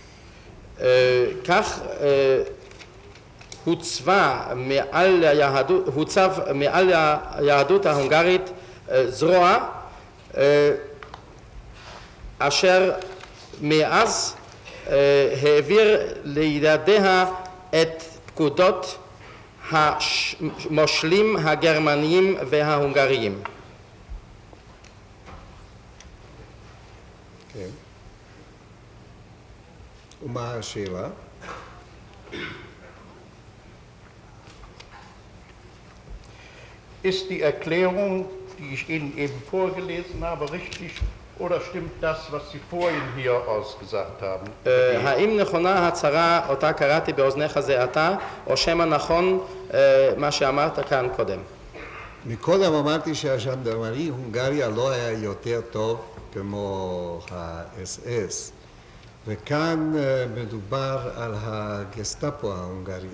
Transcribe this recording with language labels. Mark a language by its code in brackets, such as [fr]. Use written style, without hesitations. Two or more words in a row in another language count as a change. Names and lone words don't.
[he] כך הוצב מעל היהדות ההונגרית זרוע אשר מאז העביר לידיה את פקודות המושלים הגרמניים וההונגריים. כן. ומה השאלה? [de] Ist die Erklärung, die ich Ihnen eben vorgelesen habe, richtig oder stimmt das, was Sie vorhin hier ausgesagt haben? [he] האם נכונה ההצהרה אותה קראתי באוזניך זה עתה, או שמא נכון מה שאמרת כאן קודם? מקודם אמרתי שהז'נדרמרי הונגריה לא היה יותר טוב כמו ה-SS, וכאן מדובר על הגסטאפו ההונגרית.